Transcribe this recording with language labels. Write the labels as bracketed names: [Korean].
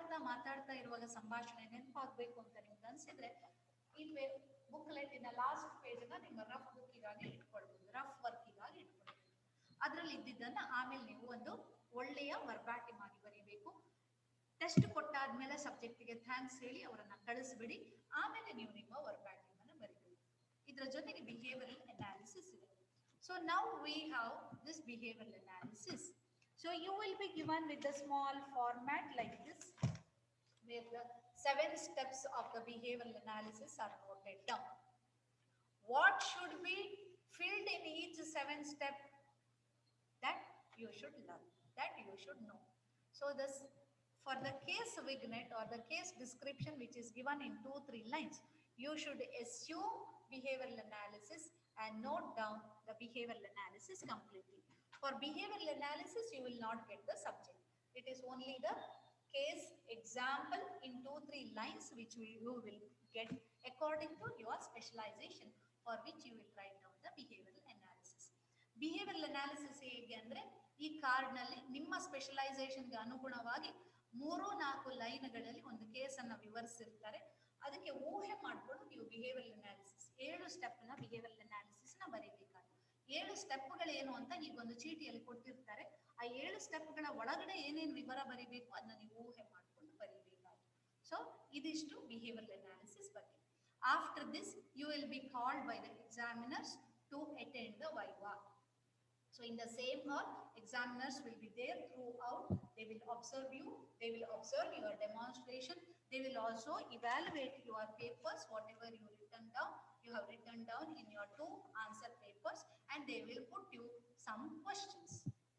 [Kannada] ಮಾತಾಡ್ತಾ ಇರುವಾಗ ಸಂಭಾಷಣೆ ನೆನಪಾಗ್ಬೇಕು ಅಂತ ನಿಮ್ಗೆ ಅನ್ಸಿದ್ರೆ ಇಲ್ಲಿ ಬುಕ್ಲೆಟಿನ ಲಾಸ್ಟ್ ಪೇಜ್ ಅನ್ನ ನಿಮ್ಮ ರಫ್ ಬುಕ್ಕಿಗಾಗಿ ಇಟ್ಕೊಳ್ಬಹುದು, ರಫ್ ವರ್ಕಿಗಾಗಿ ಇಟ್ಕೊಳ್ಬಹುದು. ಅದ್ರಲ್ಲಿ ಇದ್ದಿದ್ದನ್ನ ಆಮೇಲೆ ನೀವು ಒಂದು ಒಳ್ಳೆಯ ವರ್ಬ್ಯಾಟಿಂಗ್ ಆಗಿ ಬರೀಬೇಕು. ಟೆಸ್ಟ್ ಕೊಟ್ಟಾದ್ಮೇಲೆ ಸಬ್ಜೆಕ್ಟ್ಗೆ ಥ್ಯಾಂಕ್ಸ್ ಹೇಳಿ ಅವರನ್ನ ಕಳಿಸ್ಬಿಡಿ. ಆಮೇಲೆ ನೀವು ನಿಮ್ಮ ವರ್ಬ್ಯಾಟಿಂಗ್ ಅನ್ನು ಬರೀಬೇಕು. ಇದರ ಜೊತೆಗೆ ಬಿಹೇವಿಯರಲ್ ಅನಾಲಿಸಿಸ್ ಇದೆ. [English] So now we have this behavioral analysis. So you will be given with a small format like this. where the 7 steps of the behavioral analysis are noted down. What should be filled in each 7 step? That you should learn, that you should know. So this, for the case vignette or the case description which is given in 2-3 lines, you should assume behavioral analysis and note down the behavioral analysis completely. For behavioral analysis, you will not get the subject. It is only the case example in 2-3 lines which you will get according to your specialization, for which you will write down the behavioral analysis. [Kannada] Behavioural analysis ಹೇಗೆ ಅಂದರೆ, ಈ ಕಾರ್ಡ್ನಲ್ಲಿ ನಿಮ್ಮ ಸ್ಪೆಷಲೈಸೇಷನ್ಗೆ ಅನುಗುಣವಾಗಿ 3-4 ಲೈನ್ಗಳಲ್ಲಿ ಒಂದು ಕೇಸನ್ನು ವಿವರಿಸಿರ್ತಾರೆ. ಅದಕ್ಕೆ ಊಹೆ ಮಾಡಿಕೊಂಡು ನೀವು ಬಿಹೇವಿಯರಲ್ ಅನಾಲಿಸಿಸ್ 7 ಸ್ಟೆಪ್ನ ಬಿಹೇವಿಯರಲ್ ಅನಾಲಿಸಿಸ್ನ ಬರೀಬೇಕಾಗುತ್ತೆ. 7 ಸ್ಟೆಪ್ಗಳು ಏನು ಅಂತ ಈಗೊಂದು ಚೀಟಿಯಲ್ಲಿ ಕೊಟ್ಟಿರ್ತಾರೆ. ಆ 7 ಸ್ಟೆಪ್ಗಳ ಒಳಗಡೆ ಏನೇನು ವಿವರ ಬರೀಬೇಕು ಅದನ್ನ ನೀವು ಊಹೆ ಮಾಡಿಕೊಂಡು ಬರೀಬೇಕಾಗುತ್ತೆ. ಸೊ ಇದಿಷ್ಟು ಬಿಹೇವಿಯರಲ್ ಅನಾಲಿಸಿಸ್ ಬಗ್ಗೆ. [English] After this you will be called by the examiners to attend the viva. So in the same hall, examiners will be there throughout. They will observe you, they will observe your demonstration, they will also evaluate your papers, whatever you have written down in your 2 answer papers, and they will put you some questions.